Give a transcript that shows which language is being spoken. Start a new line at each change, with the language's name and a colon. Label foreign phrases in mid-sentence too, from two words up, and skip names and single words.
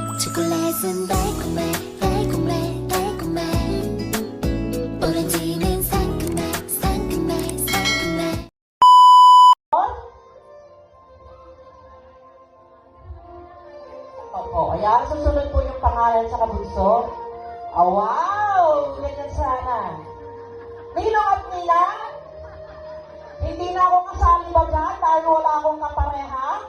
Korean: 초콜릿은 달콤해 달콤해 달콤해 오렌지는 상큼해 상큼해 상큼해.
Filipino: Opo, ayan, susunod po yung pangalan sa kabunso. Oh, wow! Ganyan sana. Ninong at Nina, hindi na ako kasali ba dyan dahil wala akong kapareha?